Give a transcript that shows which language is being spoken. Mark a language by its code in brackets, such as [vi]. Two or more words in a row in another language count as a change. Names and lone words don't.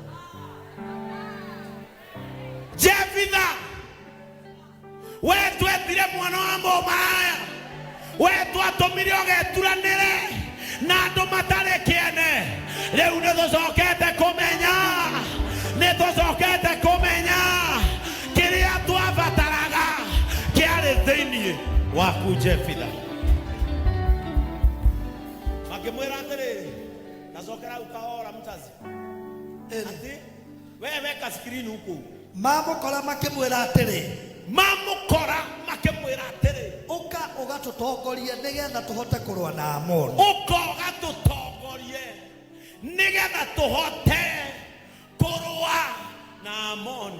[ki] Jefitha, we twetire mwana wa mũmaraya, we twatũmire ũgeturanĩre na andũ matarĩ kĩene, rĩu nĩtũcokete kũmenya kĩrĩa twabataraga kĩarĩ thĩinĩ waku Jefitha. Makĩmwĩra atĩrĩrĩ, nacokera ukahora mtazi [sw] ati wewe weka screen huko. [ki] Mamũkora makĩmwĩra atĩrĩ, ũka ũgatũtongorie nĩgetha tũhote kũrũa na Amoni. Ũka ũgatũtongorie nĩgetha tũhote kũrũa na Amoni.